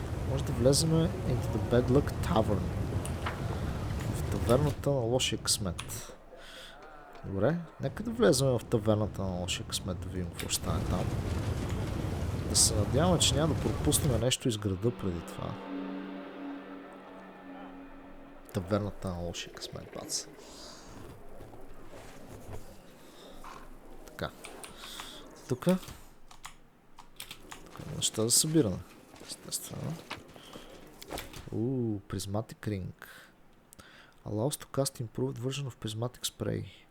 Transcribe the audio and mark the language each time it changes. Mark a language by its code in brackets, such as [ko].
[bg] Може да влезем [en] into the Bad Luck Tavern. [bg] В таверната на лошия късмет. Добре, нека да влезем в таверната на лошия късмет, да видим какво ще стане там. Да се надяваме, че няма да пропуснем нещо из града преди това. Таверната на лошия късмет, бац. Така. Тук има неща за събиране. Естествено. [en] Prismatic ring. Allows to cast improved version of prismatic spray.